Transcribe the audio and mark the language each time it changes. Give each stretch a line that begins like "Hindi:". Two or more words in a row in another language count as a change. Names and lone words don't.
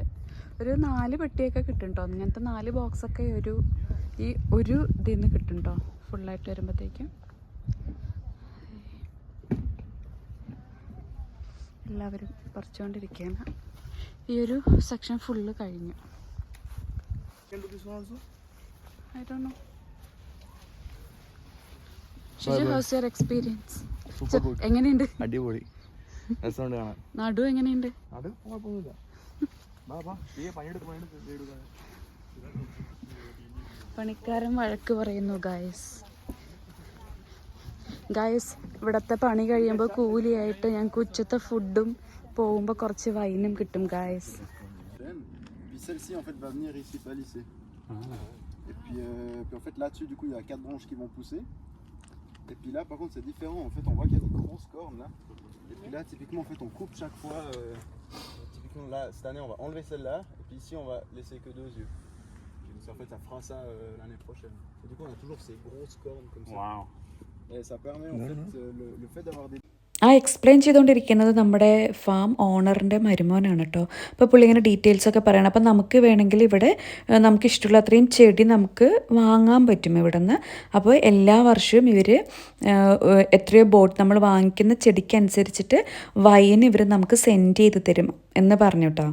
Malayalam: ഒരു 4 പെട്ടിയൊക്കെ കിട്ടും കേട്ടോ, അങ്ങനത്തെ 4 ബോക്സൊക്കെ ഒരു ഇതിൽ നിന്ന് കിട്ടും കേട്ടോ, ഫുള്ളായിട്ട് വരുമ്പോഴത്തേക്കും. എല്ലാവരും പറിച്ചുകൊണ്ടിരിക്കുകയാണ്. ഈ ഒരു
English: section full
Malayalam: കഴിഞ്ഞു.
English: I don't know. How's your experience?
Malayalam: എങ്ങനെയുണ്ട്? അടിപൊളി, രസമുണ്ട് കാണാൻ. നടു എങ്ങനെയുണ്ട്? പണിക്കാരൻ വഴക്ക് പറയുന്നു ഗായ്സ്. ഇവിടത്തെ പണി കഴിയുമ്പോൾ കൂലിയായിട്ട് ഞങ്ങൾക്ക് ഉച്ചത്തെ ഫുഡും പോകുമ്പോൾ കുറച്ച് വൈനും കിട്ടും ഗായ്സ്.
French: Celle-ci en fait va venir ici pas lisser. Et puis en fait là-dessus du coup il y a 4 branches qui vont pousser. Et puis là par contre c'est différent, en fait on voit qu'il y a des grosses cornes là. Et puis là typiquement en fait on coupe chaque fois. Typiquement là cette année on va enlever celle-là et puis ici on va laisser que 2 yeux. Et donc en fait ça fera ça l'année prochaine. Et du coup on a toujours ces grosses cornes comme ça. Wow. Et ça permet en fait le fait d'avoir des
Malayalam: ആ എക്സ്പ്ലെയിൻ ചെയ്തുകൊണ്ടിരിക്കുന്നത് നമ്മുടെ
English: farm owner's
Malayalam: മരുമോനാണ് കേട്ടോ. അപ്പോൾ പുള്ളി ഇങ്ങനെ ഡീറ്റെയിൽസൊക്കെ പറയണം. അപ്പം നമുക്ക് വേണമെങ്കിൽ ഇവിടെ നമുക്ക് ഇഷ്ടമുള്ള അത്രയും ചെടി നമുക്ക് വാങ്ങാൻ പറ്റും ഇവിടെ നിന്ന്. അപ്പോൾ എല്ലാ വർഷവും ഇവർ എത്രയോ ബോട്ട് നമ്മൾ വാങ്ങിക്കുന്ന ചെടിക്കനുസരിച്ചിട്ട് വൈൻ ഇവർ നമുക്ക് സെൻഡ് ചെയ്ത് തരും എന്ന് പറഞ്ഞു കേട്ടോ.